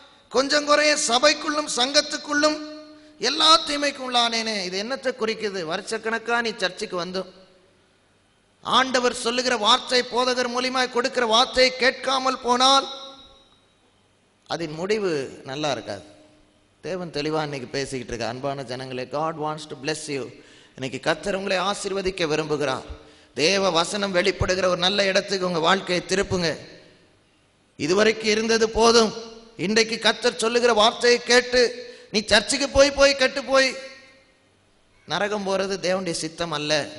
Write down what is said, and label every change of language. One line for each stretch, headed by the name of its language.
Tamil: கொஞ்சம் குறைய சபைக்குள்ளும் சங்கத்துக்குள்ளும் எல்லா தீமைக்கும் உள்ளானேனே. இது என்னத்தை குறிக்குது? வருஷக்கணக்கா நீ சர்ச்சுக்கு வந்தும் ஆண்டவர் சொல்லுகிற வார்த்தை, போதகர் மூலியமாய் கொடுக்கிற வார்த்தையை கேட்காமல் போனால் அதன் முடிவு நல்லா இருக்காது. தேவன் தெளிவா இன்னைக்கு பேசிக்கிட்டு இருக்க. அன்பான ஜனங்களே,
English: God wants to bless you.
Tamil: இன்னைக்கு கர்த்தர் உங்களை ஆசீர்வதிக்க விரும்புகிறார். தேவ வசனம் வெளிப்படுகிற ஒரு நல்ல இடத்துக்கு உங்க வாழ்க்கையை திருப்புங்க. இதுவரைக்கும் இருந்தது போதும். இன்றைக்கு கர்த்தர் சொல்லுகிற வார்த்தையை கேட்டு நீ சர்ச்சுக்கு போய் கெட்டு போய் நரகம் போறது தேவனுடைய சித்தம் அல்ல.